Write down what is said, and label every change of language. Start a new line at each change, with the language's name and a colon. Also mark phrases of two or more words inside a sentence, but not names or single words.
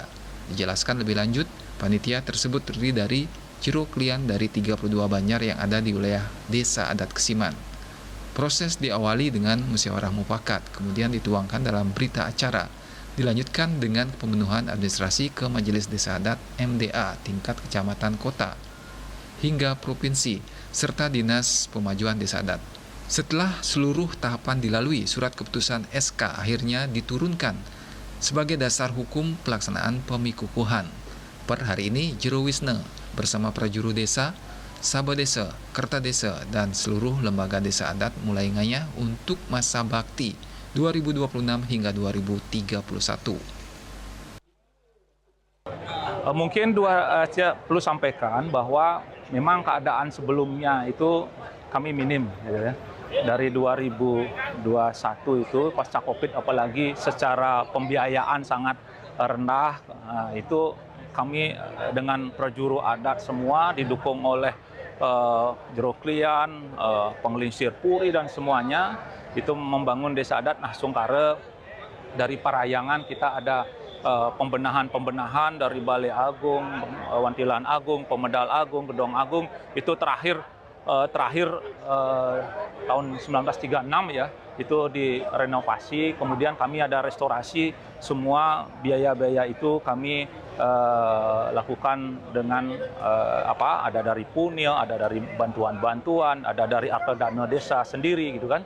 Indonesian: Dijelaskan lebih lanjut, panitia tersebut terdiri dari Jero Klian dari 32 banjar yang ada di wilayah Desa Adat Kesiman. Proses diawali dengan musyawarah mufakat, kemudian dituangkan dalam berita acara, dilanjutkan dengan pemenuhan administrasi ke Majelis Desa Adat MDA tingkat kecamatan kota, hingga provinsi, serta Dinas Pemajuan Desa Adat. Setelah seluruh tahapan dilalui, surat keputusan SK akhirnya diturunkan sebagai dasar hukum pelaksanaan pemikukuhan. Per hari ini, Jero Wisne bersama prajuru desa, Sabah Desa, Kerta Desa, dan seluruh lembaga desa adat mulai ngayah untuk masa bakti 2026 hingga 2031. Mungkin saya perlu sampaikan bahwa memang keadaan sebelumnya itu kami minim, ya. Dari 2021 itu pasca COVID, apalagi secara pembiayaan sangat rendah, itu kami dengan prajuru adat semua didukung oleh Jero Klian, Pengelingsir Puri dan semuanya itu membangun desa adat. Nah, Sungkare dari Parayangan kita ada pembenahan dari Balai Agung, Wantilan Agung, Pemedal Agung, Gedong Agung, itu terakhir tahun 1936 ya, itu direnovasi, kemudian kami ada restorasi, semua biaya-biaya itu kami lakukan dengan ada dari Punil, ada dari bantuan-bantuan, ada dari Akadana Desa sendiri gitu kan.